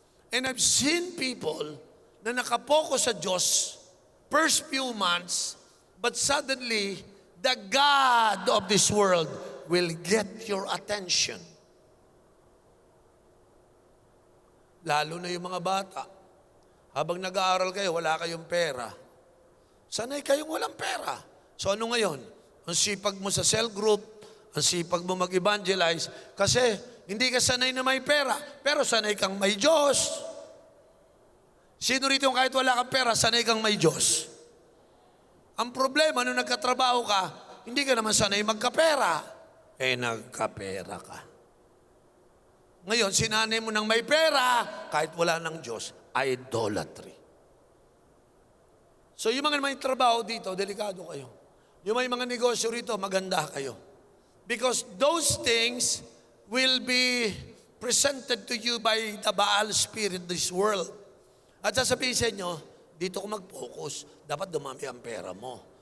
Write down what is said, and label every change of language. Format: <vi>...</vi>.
<en>And I've seen people</en> <tl>na nakapokus sa Diyos</tl> <en>first few months, but suddenly, the God of this world will get your attention.</en> <tl>Lalo na yung mga bata. Habang nag-aaral kayo, wala kayong pera. Sanay kayong walang pera. So ano ngayon? Ang sipag mo sa cell group, ang sipag mo mag-evangelize, kasi hindi ka sanay na may pera, pero sanay kang may Diyos. Sino rito kahit wala kang pera, sanay kang may Diyos? Ang problema, nung nagkatrabaho ka, hindi ka naman sanay magkapera. Nagkapera ka. Ngayon, sinanay mo ng may pera, kahit wala ng Diyos, idolatry. So yung mga may trabaho dito, delikado kayo. Yung may mga negosyo rito, maganda kayo.</tl> <en>Because those things will be presented to you by the Baal spirit of this world.</en> <tl>At sasabihin sa inyo, dito ko mag-focus, dapat dumami ang pera mo.</tl>